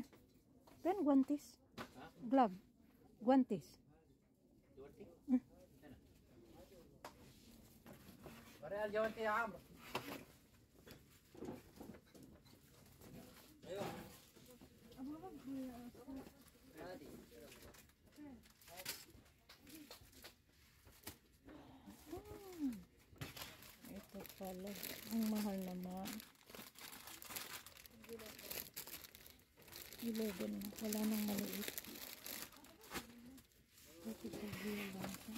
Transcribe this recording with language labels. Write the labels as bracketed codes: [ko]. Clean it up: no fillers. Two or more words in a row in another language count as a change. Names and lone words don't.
[es] Pen guantes. Glove. Guantes. [ar] وريها الجوانتي يا عمرو. ايوه هادي [tl] Ito pala. Ang mahal naman. 11 na. Wala nang maliit. Ito sa lang.